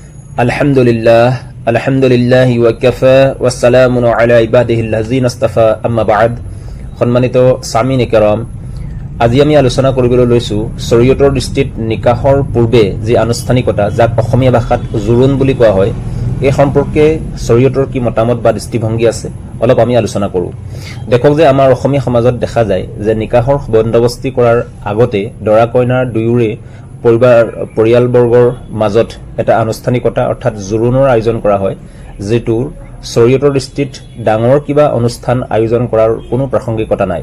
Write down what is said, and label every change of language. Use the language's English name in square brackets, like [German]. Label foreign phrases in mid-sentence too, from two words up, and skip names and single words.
[Arabic] الحمد لله وكفى وسلام على عباده الذين اصطفى أما بعد. [Assamese] সম্মানিত [Arabic] سامعين كرام, [Assamese] আজি আমি আলোচনা কৰিবলৈ লৈছো শৰীয়তৰ দৃষ্টিত নিকাহৰ পূৰ্বে যি আনুষ্ঠানিকতা যাক অসমীয়া ভাষাত জোৰোণ বুলি কোৱা হয়, এই সম্পৰ্কে শৰীয়তৰ কি মতামত বা দৃষ্টিভংগী আছে অলপ আমি আলোচনা কৰো। দেখক যে আমাৰ অসমীয়া সমাজত দেখা যায় যে নিকাহৰ বন্দবস্তি কৰাৰ আগতে দৰা কইনাৰ দুয়োৰে পৰিয়ালবৰ্গৰ মাজত এটা আনুষ্ঠানিকতা অৰ্থাৎ জোৰোণৰ আয়োজন কৰা হয়, যিটো শৰীয়তৰ দৃষ্টিত ডাঙৰ কিবা অনুষ্ঠান আয়োজন কৰাৰ কোনো প্ৰাসংগিকতা নাই।